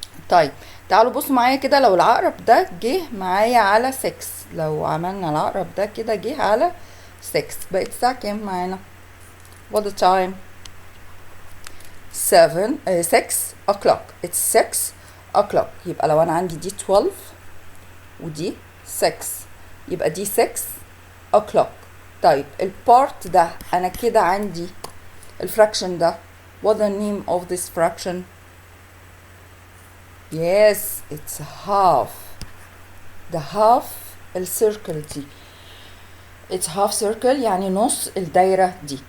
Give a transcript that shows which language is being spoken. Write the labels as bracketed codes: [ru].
[ar] طيب تعالوا بصوا معايا كده، لو العقرب ده جه معايا على 6، لو عملنا العقرب ده كده جه على 6 بقت الساعة كام معانا؟ [en] what the time؟ 6 o'clock. it's 6 o'clock. [ar] يبقى لو انا عندي دي 12 ودي 6 يبقى دي 6 o'clock. طيب البارت ده انا كده عندي الفراكشن ده [en] what the name of this fraction؟ yes it's half. the half [ar] السيركل دي [en] it's half circle [ar] يعني نص الدايرة دي.